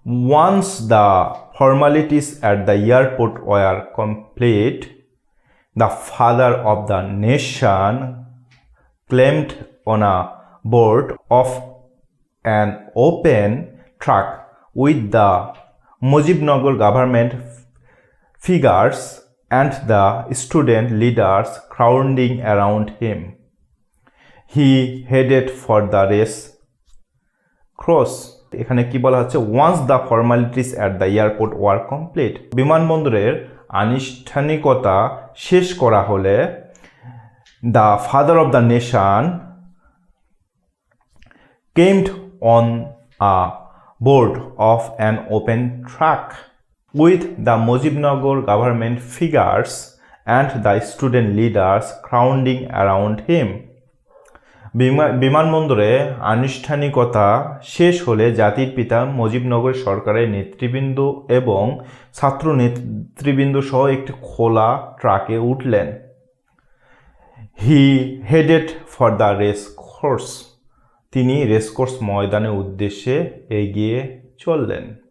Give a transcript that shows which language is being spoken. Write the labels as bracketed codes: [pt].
[en] Once the formalities at the airport were complete, the father of the nation climbed on a board of an open truck with the Mujibnagar government figures and the student leaders crowding around him. He headed for the race course. [bn] এখানে কি বলা হচ্ছে, [en] once the formalities at the airport were complete, [bn] বিমানবন্দরের আনুষ্ঠানিকতা শেষ করা হলে [en] the father of the nation came on a board of an open truck with the Mujibnagar government figures and the student leaders crowding around him. [bn] বিমানবন্দরে আনুষ্ঠানিকতা শেষ হলে জাতির পিতা মুজিবনগর সরকারের নেতৃবৃন্দ এবং ছাত্র নেতৃবৃন্দ সহ একটি খোলা ট্রাকে উঠলেন। [en] he headed for the race course, [bn] তিনি রেসকোর্স ময়দানের উদ্দেশ্যে এগিয়ে চললেন।